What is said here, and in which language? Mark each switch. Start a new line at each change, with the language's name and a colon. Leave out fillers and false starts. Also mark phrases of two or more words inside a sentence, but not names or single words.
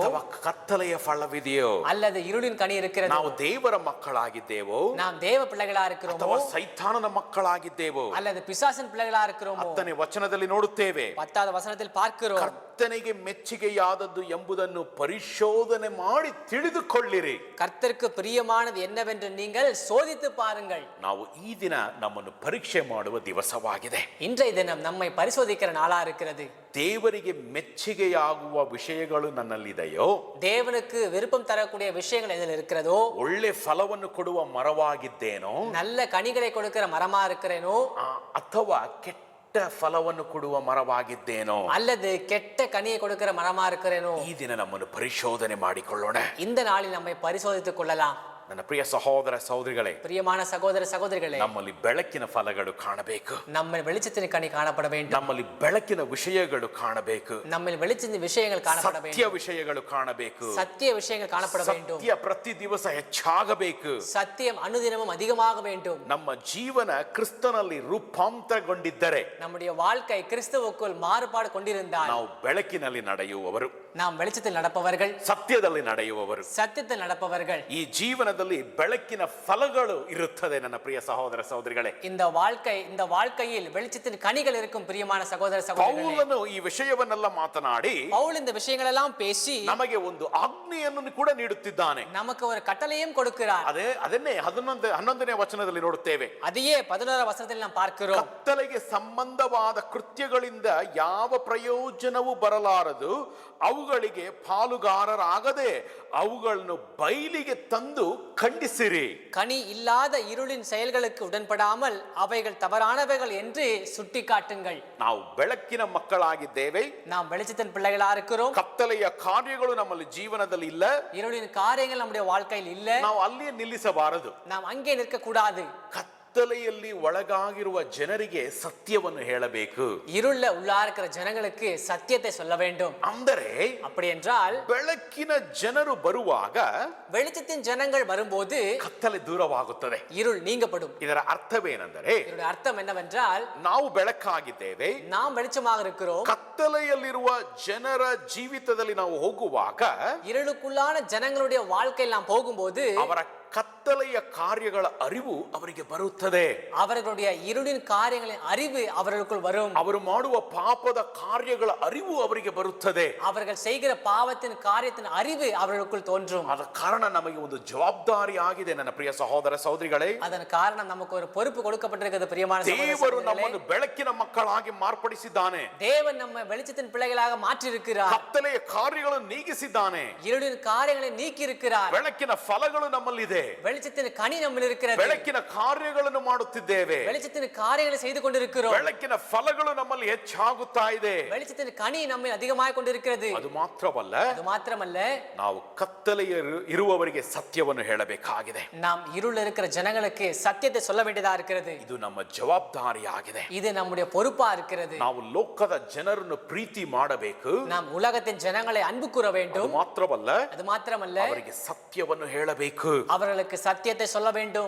Kannada: ಅಥವಾ ಕತ್ತಲೆಯ ಫಲವಿದೆಯೋ?
Tamil: அல்லது இருளின் கனி இருக்கிறதோ?
Kannada: ನಾವು ದೇವರ ಮಕ್ಕಳಾಗಿದ್ದೇವೋ
Tamil: நாம் தேவ பிள்ளைகளா இருக்கிறோமோ
Kannada: ಅಥವಾ ಸೈತಾನನ ಮಕ್ಕಳಾಗಿದ್ದೇವೋ?
Tamil: அல்லது பிசாசின் பிள்ளைகளா இருக்கிறோமோ?
Kannada: 10ನೇ ವಚನದಲ್ಲಿ ನೋಡುತ್ತೇವೆ,
Tamil: 10வது வசனத்தில் பார்க்கிறோம்,
Kannada: ಕರ್ತನಿಗೆ ಮೆಚ್ಚುಗೆಯಾದದ್ದು ಎಂಬುದನ್ನು ಪರಿಶೋಧನೆ ಮಾಡಿ ತಿಳಿದುಕೊಳ್ಳಿರಿ.
Tamil: கர்த்தருக்கு பிரியமானது என்னவென்று நீங்கள் சோதித்து பாருங்கள்.
Kannada: ನಾವು ಈ ದಿನ ನಮ್ಮನ್ನು ಪರೀಕ್ಷೆ ಮಾಡುವ ದಿವಸವಾಗಿದೆ.
Tamil: இன்றைய தினம் நம்மை பரிசோதிக்கிற நாளா இருக்கிறது.
Kannada: ದೇವರಿಗೆ ಮೆಚ್ಚುಗೆಯಾಗುವ ವಿಷಯಗಳು ನನ್ನಲ್ಲಿದೆಯೋ?
Tamil: தேவனுக்கு விருப்பம் தரக்கூடிய விஷயங்கள் எதில் இருக்கிறதோ?
Kannada: ಒಳ್ಳೆ ಫಲವನ್ನು ಕೊಡುವ ಮರವಾಗಿದ್ದೇನೋ
Tamil: நல்ல கனிகளை கொடுக்கிற மரமா இருக்கிறேனோ
Kannada: ಅಥವಾ ಕೆಟ್ಟ ಫಲವನ್ನು ಕೊಡುವ ಮರವಾಗಿದ್ದೇನೋ?
Tamil: அல்லது கெட்ட கனியை கொடுக்கிற மரமா இருக்கிறேனோ?
Kannada: ಈ ದಿನ ನಮ್ಮನ್ನು ಪರಿಶೋಧನೆ ಮಾಡಿಕೊಳ್ಳೋಣ.
Tamil: இந்த நாளில் நம்மை பரிசோதித்துக் கொள்ளலாம்.
Kannada: ನನ್ನ ಪ್ರಿಯ ಸಹೋದರ ಸಹೋದರಿಗಳೇ,
Tamil: பிரியமான சகோதர சகோதரிகளே,
Kannada: ನಮ್ಮಲ್ಲಿ ಬೆಳಕಿನ ಫಲಗಳು ಕಾಣಬೇಕು.
Tamil: நம்ம வெளிச்சத்தின் கனி காணப்பட வேண்டும்.
Kannada: ನಮ್ಮಲ್ಲಿ ಬೆಳಕಿನ ವಿಷಯಗಳು ಕಾಣಬೇಕು.
Tamil: நம்ம வெளிச்சத்தின் விஷயங்கள் காணப்பட
Kannada: ಸತ್ಯ
Tamil: வேண்டும்.
Kannada: ವಿಷಯಗಳು ಕಾಣಬೇಕು.
Tamil: சத்திய விஷயங்கள் காணப்பட வேண்டும்.
Kannada: ಸತ್ಯ ಪ್ರತಿ ದಿವಸ ಹೆಚ್ಚಾಗಬೇಕು.
Tamil: சத்தியம் அனுதினமும் அதிகமாக வேண்டும்.
Kannada: ನಮ್ಮ ಜೀವನ ಕ್ರಿಸ್ತನಲ್ಲಿ ರೂಪಾಂತರಗೊಂಡಿದ್ದರೆ,
Tamil: நம்முடைய வாழ்க்கை கிறிஸ்துவுக்குள் மாறுபாடு கொண்டிருந்தால்
Kannada: ನಾವು ಬೆಳಕಿನಲ್ಲಿ ನಡೆಯುವವರು,
Tamil: நாம் வெளிச்சத்தில் நடப்பவர்கள்,
Kannada: ಸತ್ಯದಲ್ಲಿ ನಡೆಯುವವರು,
Tamil: சத்தியத்தில் நடப்பவர்கள்.
Kannada: ಈ ಜೀವನದಲ್ಲಿ ಬೆಳಕಿನ ಫಲಗಳು ಇರುತ್ತದೆ. ನನ್ನ ಪ್ರಿಯ ಸಹೋದರ ಸಹೋದರಿಗಳೇ,
Tamil: இந்த வாழ்க்கையில் வெளிச்சத்தின் கனிகள் இருக்கும். பிரியமான சகோதர சகோதரிகளே,
Kannada: ಪೌಲನು ಈ ವಿಷಯವನ್ನೆಲ್ಲ ಮಾತನಾಡಿ
Tamil: பவுல் இந்த விஷயங்கள் எல்லாம் பேசி
Kannada: ನಮಗೆ ಒಂದು ಆಜ್ಞೆಯನ್ನು ಕೂಡ ನೀಡುತ್ತಿದ್ದಾನೆ.
Tamil: நமக்கு ஒரு கட்டளையும் கொடுக்கிறார்.
Kannada: ಅದನ್ನೇ 11ನೇ ವಚನದಲ್ಲಿ ನೋಡುತ್ತೇವೆ.
Tamil: அதையே 11வது வசனத்தில் நாம் பார்க்கிறோம்.
Kannada: ಕತ್ತಲೆಗೆ ಸಂಬಂಧವಾದ ಕೃತ್ಯಗಳಿಂದ ಯಾವ ಪ್ರಯೋಜನವೂ ಬರಲಾರದು, ಅವುಗಳಿಗೆ ಪಾಲುಗಾರರಾಗದೆ ಅವುಗಳನ್ನು ಬಯಲಿಗೆ ತಂದು ಖಂಡಿಸಿರಿ.
Tamil: கனி இல்லாத இருளின் செயல்களுக்கு உடன்படாமல் அவைகள் தவறானவைகள் என்று சுட்டி காட்டுங்கள்.
Kannada: ನಾವು ಬೆಳಕಿನ ಮಕ್ಕಳಾಗಿದ್ದೇವೆ.
Tamil: நாம் வெளிச்சத்தின் பிள்ளைகளா இருக்கிறோம்.
Kannada: ಕತ್ತಲೆಯ ಕಾರ್ಯಗಳು ನಮ್ಮಲ್ಲಿ ಜೀವನದಲ್ಲಿ ಇಲ್ಲ.
Tamil: இருளின் காரியங்கள் நம்முடைய வாழ்க்கையில் இல்ல.
Kannada: ನಾವು ಅಲ್ಲಿಯೇ ನಿಲ್ಲಿಸಬಾರದು.
Tamil: நாம் அங்கே நிற்க கூடாது.
Kannada: ಕತ್ತಲೆಯಲ್ಲಿ ಒಳಗಾಗಿರುವ ಜನರಿಗೆ ಸತ್ಯವನ್ನು ಹೇಳಬೇಕು.
Tamil: இருள்ல உள்ளா இருக்கிற ஜனங்களுக்கு சத்தியத்தை சொல்ல வேண்டும்.
Kannada: ಅಂದರೆ
Tamil: அப்படி என்றால்
Kannada: ಬೆಳಕಿನ ಜನರು ಬರುವಾಗ
Tamil: வெளிச்சத்தின் ஜனங்கள் வரும்போது
Kannada: ಕತ್ತಲೆ ದೂರವಾಗುತ್ತದೆ.
Tamil: இருள் நீங்கப்படும்.
Kannada: ಇದರ ಅರ್ಥವೇನೆಂದರೆ,
Tamil: இதனுடைய அர்த்தம் என்னவென்றால்,
Kannada: ನಾವು ಬೆಳಕಾಗಿದ್ದೇವೆ,
Tamil: நாம் வெளிச்சமாக இருக்கிறோம்.
Kannada: ಕತ್ತಲೆಯಲ್ಲಿರುವ ಜನರ ಜೀವಿತದಲ್ಲಿ ನಾವು ಹೋಗುವಾಗ
Tamil: இருளுக்குள்ளான ஜனங்களுடைய வாழ்க்கையில் நாம் போகும்போது
Kannada: ಅವರ ಕತ್ತಲೆಯ ಕಾರ್ಯಗಳ ಅರಿವು ಅವರಿಗೆ ಬರುತ್ತದೆ.
Tamil: அவர்களுடைய இருளின் காரியங்களின் அறிவு அவர்களுக்குள் வரும்.
Kannada: ಅವರು ಮಾಡುವ ಪಾಪದ ಕಾರ್ಯಗಳ ಅರಿವು ಅವರಿಗೆ ಬರುತ್ತದೆ.
Tamil: அவர்கள் செய்கிற பாவத்தின் காரியத்தின் அறிவு அவர்களுக்குள் தோன்றும்.
Kannada: ಆದ ಕಾರಣ ನಮಗೆ ಒಂದು ಜವಾಬ್ದಾರಿ ಆಗಿದೆ ನನ್ನ ಪ್ರಿಯ ಸಹೋದರ ಸಹೋದರಿಗಳೇ.
Tamil: அதன் காரணம் நமக்கு ஒரு பொறுப்பு கொடுக்கப்பட்டிருக்கிறது பிரியமான சகோதர
Kannada: ದೇವರು
Tamil: சகோதரிகளே.
Kannada: ನಮ್ಮನ್ನು ಬೆಳಕಿನ ಮಕ್ಕಳಾಗಿ ಮಾರ್ಪಡಿಸಿದ್ದಾನೆ.
Tamil: தேவன் நம்மை வெளிச்சத்தின் பிள்ளைகளாக மாற்றி இருக்கிறார்.
Kannada: ಕತ್ತಲೆಯ ಕಾರ್ಯಗಳನ್ನು ನೀಗಿಸಿದ್ದಾನೆ.
Tamil: இருளின் காரியங்களை நீக்கி இருக்கிறார்.
Kannada: ಬೆಳಕಿನ ಫಲಗಳು ನಮ್ಮಲ್ಲಿದೆ.
Tamil: வெளிச்சத்தின் கனி நம்மில் இருக்கிறது.
Kannada: ಬೆಳಕಿನ ಕಾರ್ಯಗಳನ್ನು ಮಾಡುತ್ತಿದ್ದೇವೆ.
Tamil: வெளிச்சத்தின் காரியங்களை செய்து கொண்டிருக்கிறோம்.
Kannada: ಬೆಳಕಿನ ಫಲಗಳು ನಮ್ಮಲ್ಲಿ ಹೆಚ್ಚಾಗುತ್ತಾ ಇದೆ.
Tamil: வெளிச்சத்தின் கனி நம்மை அதிகமாக கொண்டிருக்கிறது.
Kannada: ಅದು ಮಾತ್ರವಲ್ಲ,
Tamil: அது ಮಾತ್ರமல்ல,
Kannada: ನಾವು ಕತ್ತಲೆಯ ಇರುವವರಿಗೆ ಸತ್ಯವನ್ನು ಹೇಳಬೇಕಾಗಿದೆ.
Tamil: நாம் இருள் இருக்கிற ஜனங்களுக்கு சத்தியத்தை சொல்ல வேண்டியதா இருக்கிறது.
Kannada: ಇದು ನಮ್ಮ ಜವಾಬ್ದಾರಿಯಾಗಿದೆ.
Tamil: இது நம்முடைய பொறுப்பா இருக்கிறது.
Kannada: ನಾವು ಲೋಕದ ಜನರನ್ನು ಪ್ರೀತಿ ಮಾಡಬೇಕು.
Tamil: நாம் உலகத்தின் ஜனங்களை அன்பு கூற
Kannada: ಅದು
Tamil: வேண்டும்.
Kannada: ಮಾತ್ರವಲ್ಲ,
Tamil: அது ಮಾತ್ರமல்ல,
Kannada: ಅವರಿಗೆ ಸತ್ಯವನ್ನು ಹೇಳಬೇಕು.
Tamil: அவர்களுக்கு சத்தியத்தை சொல்ல வேண்டும்.